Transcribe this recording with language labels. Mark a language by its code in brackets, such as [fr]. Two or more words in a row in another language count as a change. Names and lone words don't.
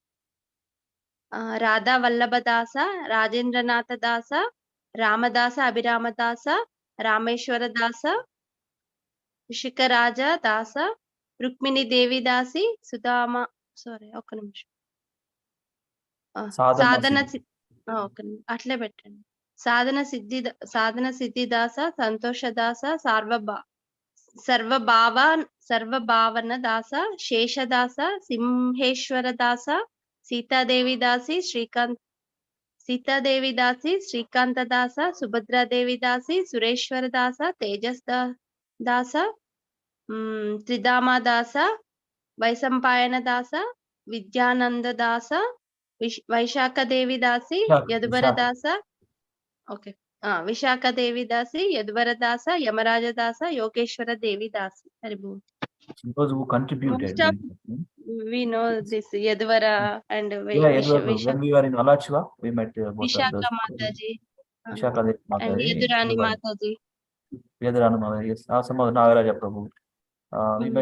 [te] Radha Vallabha Dasa, Rajendranatha Dasa, Ramadasa Abhirama Dasa, Rameshwara Dasa, Shikaraja Dasa, Rukmini Devi Dasi, Sudama, ఓకే అట్లే పెట్టండి. సాధన సిద్ధిదాస సంతోషదాస సర్వభావన దాస శేషదాస సింహేశ్వర దాస సీతాదేవి దాసి శ్రీకాంత దాస సుభద్రాదేవి దాసి సురేశ్వర దాస తేజస్ దాస త్రిధామ దాస వైశంపాయన దాస విద్యానంద దాస వైశాఖదేవి దాసి యదువర దాస ఓకే విశాఖదేవి దాసి యదువర దాస యమరాజ దాస యోగేశ్వర దేవి దాసి హరిభూ. [en] Those who contributed. Most of we know this Yadvara and Yeah, when we were in Alachua, we met both of Vishaka those. Mataji Vishaka and Mataji. Yadurani Mataji. Yadurani Mataji, yes. Some of the Nagaraja Prabhu. We met